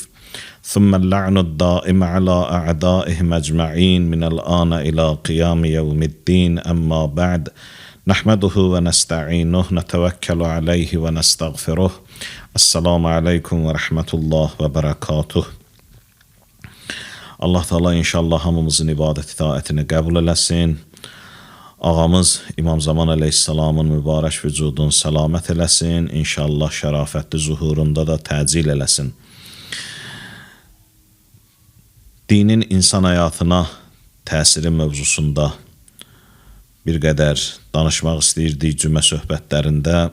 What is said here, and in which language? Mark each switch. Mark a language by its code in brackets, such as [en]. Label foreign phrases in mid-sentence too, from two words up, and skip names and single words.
[ar] ثم اللعن الدائم على أعدائهم أجمعين من الآن إلى قيام يوم الدين أما بعد. نحمده ونستعينه نتوكل عليه ونستغفره. السلام عليكم ورحمة الله وبركاته. [az] Allah Teala inşallah hamımızın ibadet itaatini qəbul eləsin. Ağamız İmam Zaman Aleyhisselamın mübarək vücudun səlamət eləsin. İnşallah şərafətli zuhurunda da təcil eləsin. Dinin insan həyatına təsiri mövzusunda bir qədər danışmaq istəyirdik cümə söhbətlərində.